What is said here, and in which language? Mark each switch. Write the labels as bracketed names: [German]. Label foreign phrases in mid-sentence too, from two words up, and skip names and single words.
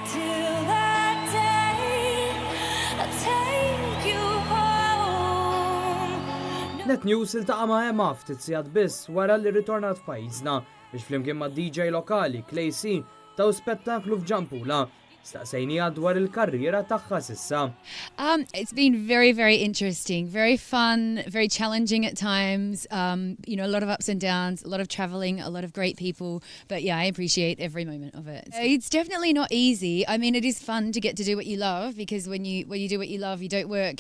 [Maltese] Net News iltaqa' ma' Emma ftit sigħat biss wara li ritornat f'pajjiżna biex flimkien ma' DJ lokali Klejsi taw spettaklu f'Ġampula. Staqsejnija dwar il-karriera tagħha s'issa. [English] It's been very, very interesting, very fun, very challenging at times. A lot of ups and downs, a lot of traveling, a lot of great people. But yeah, I appreciate every moment of it. It's definitely not easy. I mean, it is fun to get to do what you love because when you do what you love, you don't work.